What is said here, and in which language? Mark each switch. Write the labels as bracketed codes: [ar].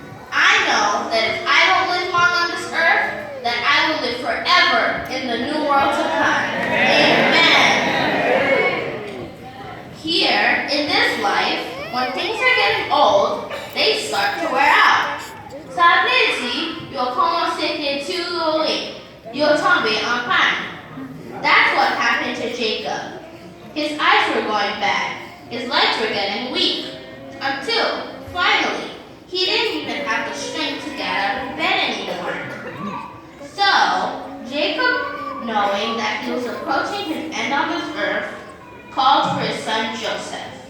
[en] I know that if I don't live long on this earth, that I will live forever in the new world to come. Amen. Here, in this life, when things are getting old, they start to wear out. [fr] Savez-vous, [en] you'll [fr] commencer à détériorer. [en] You'll [fr] tomber en panne. [en] That's what happened to Jacob. His eyes were going bad. His legs were getting weak. Until, finally, he didn't even have the strength to get out of bed anymore. So, Jacob, knowing that he was approaching his end on this earth, called for his son Joseph.